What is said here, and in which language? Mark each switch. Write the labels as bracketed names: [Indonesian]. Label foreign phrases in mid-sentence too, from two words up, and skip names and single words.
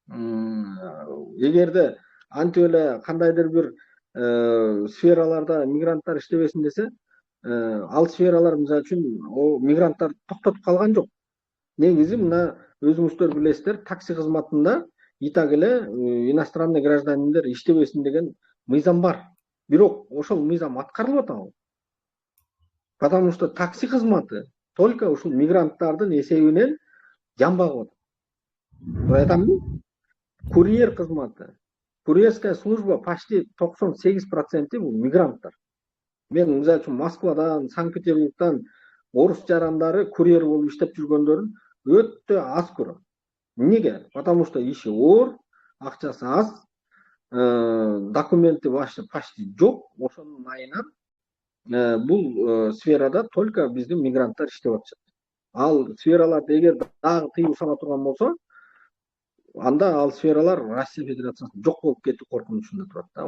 [Kyrgyz] Эгерде антип эле кандайдыр бир сфераларда мигранттар иштебесин десе, ал сфералар мисалы үчүн мигранттар токтотуп калган жок. Негизи мына өзүңүздөр билесиздер, такси кызматында и так эле иностранный гражданиндер иштебесин деген мыйзам бар. Бирок ошол мыйзам аткарылып атабы? [Russian] Потому что [Kyrgyz] такси кызматы только ушул мигранттардын эсебинен жан багып атат. Айтамбы? Курьер кызматы, [Russian] курьерская служба почти [Kyrgyz] 98% бул мигранттар. Мен мисалы үчүн Москвадан, Санкт-Петербургдан орус жарандары курьер болуп иштеп жүргөндөрүн өтө аз көрөм. Неге? [Russian] Потому что [Kyrgyz] иши оор, акчасы аз, документи почти жок. Ошонун айынан бул сферада только биздин мигранттар иштеп атышат. Ал сфераларды эгер дагы тыюу сала турган болсо, анда ал сфералар Россия Федерациясында жок болуп кетүү коркунучунда турат да.